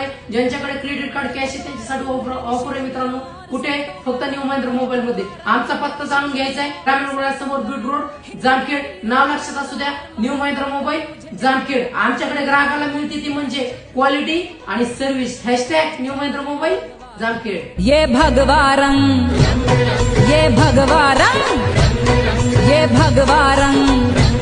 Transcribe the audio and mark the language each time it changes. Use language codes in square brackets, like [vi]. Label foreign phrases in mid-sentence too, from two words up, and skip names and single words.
[mr] ज्यांच्याकडे क्रेडिट कार्ड कॅश आहे त्यांच्यासाठी ऑफर आहे मित्रांनो. कुठे? फक्त न्यू महिंद्रा मोबाईल मध्ये. आमचा पत्ता जाणून घ्यायचा आहे, ग्रामीण रुग्णालयासमोर बीड रोड जामखेड. नाव लक्षात असू द्या, न्यू महिंद्रा मोबाईल जामखेड. आमच्याकडे ग्राहकाला मिळते ती म्हणजे क्वालिटी आणि सर्व्हिस. हॅशटॅग न्यू महिंद्रा मोबाईल जामखेड. [hi] ये भगवा रंग, ये भगवा रंग, ये भगवा रंग.